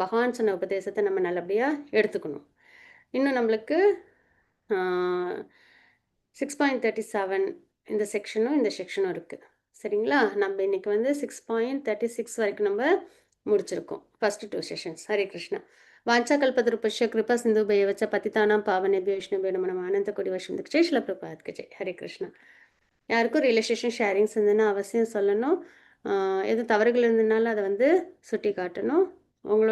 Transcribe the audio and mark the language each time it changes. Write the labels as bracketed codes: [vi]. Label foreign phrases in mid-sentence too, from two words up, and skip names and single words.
[ta] பகவான் சொன்ன உபதேசத்தை நம்ம நல்லபடியாக எடுத்துக்கணும். இன்னும் நம்மளுக்கு 6.37 இந்த செக்ஷனும் இருக்குது. சரிங்களா? நம்ம இன்னைக்கு வந்து 6.36 வரைக்கும் நம்ம முடிச்சிருக்கோம். [en] first 2 sessions. [sa] हरे कृष्णा. वाञ्छाकल्पतरुभ्यश्च कृपा सिन्धुभ्येव च पतितानां पावनेभ्यो वैष्णवेभ्यो नमो नमः अनन्तकोटि वैष्णवदीक्षे श्रील प्रभुपाद [hi] की जय. [sa] हरे कृष्णा. [ta] யாருக்கும் [en] realization sharings [ta] இருந்ததுன்னா அவசியம் சொல்லணும். எதுவும் தவறுகள் இருந்ததுனால அதை வந்து சுட்டி காட்டணும். உங்களோட